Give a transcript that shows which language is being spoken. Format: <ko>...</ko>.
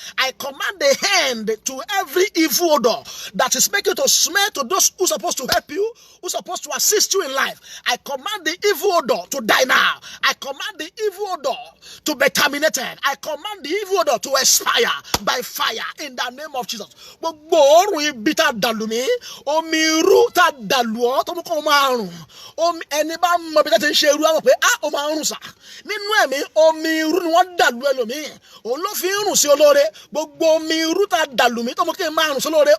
<en>I command the hand to every evil odor that is making to smell to those who are supposed to help you, who are supposed to assist you in life. I command the evil odor to die now. I command the evil odor to be terminated. I command the evil odor to expire by fire in the name of Jesus.</en> <yo>Gbogbo òórùn ibi tá dàlù mí, omi irú tá dàlù ọ́ tó mú kó máa rùn. Ẹni bá mọ bí tá ti ń ṣe irú àwọn pé ó máa ń rùn sà. Nínú ẹ̀mí omi irú ni wọ́n dàlù ẹlòmíì. Òun ló fi ń rùn sí olóore. Gbogbo omi irú tá dàlù mí tó mú kí n máa rùn sí olóore.</yo>